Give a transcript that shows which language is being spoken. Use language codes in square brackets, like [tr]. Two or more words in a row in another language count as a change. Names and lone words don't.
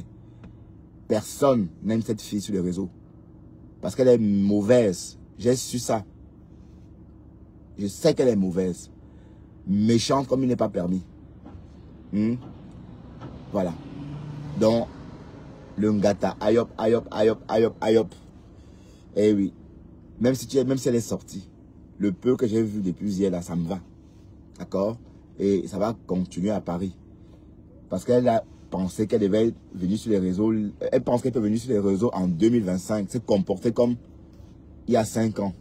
[fr] Personne n'aime cette fille sur les réseaux. Parce qu'elle est mauvaise. J'ai su ça. Je sais qu'elle est mauvaise. Méchante comme il n'est pas permis. Voilà. Donc, le Ngata, ayop, ayop, ayop, ayop, ayop. Eh oui. Même si elle est sortie, le peu que j'ai vu depuis hier, là, ça me va. D'accord? Et ça va continuer à Paris. Parce qu'elle a pensé qu'elle devait venir sur les réseaux. Elle pense qu'elle peut venir sur les réseaux en 2025. Se comporter comme il y a 5 ans.